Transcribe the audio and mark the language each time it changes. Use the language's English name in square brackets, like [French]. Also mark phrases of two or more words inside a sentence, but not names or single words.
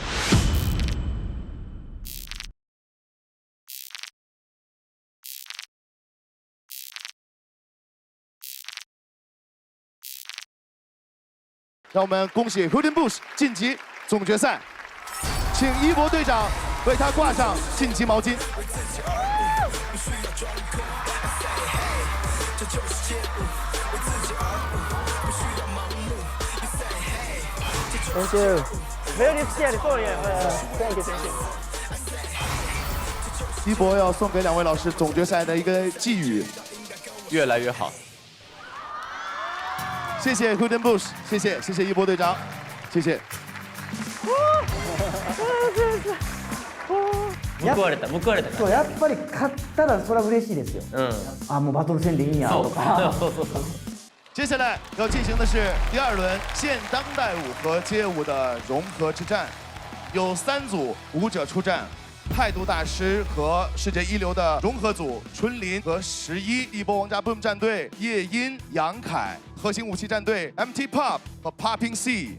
[Chinese] 让我们恭喜 Hoodin Bush 晋级总决赛，请一博队长为他挂上晋级毛巾。 [English] Thank you. Very scared. Sorry. Thank you. Thank you. [Chinese] 一博要送给两位老师总决赛的一个寄语： 越来越好。谢谢 Hoodin Bush， 谢谢一博队長，謝謝。 [Japanese] 報われた。そうやっぱり勝ったらそれは嬉しいですよ。あ、もうバトル戦でいいんやとか。 [Chinese] 接下来要进行的是第2轮现当代舞和街舞的融合之战，有3组舞者出战。态度大师和世界一流的融合组春林和11，一波王家 Boom 战队叶音、杨凯，核心武器战队 MT Pop 和 Popping C。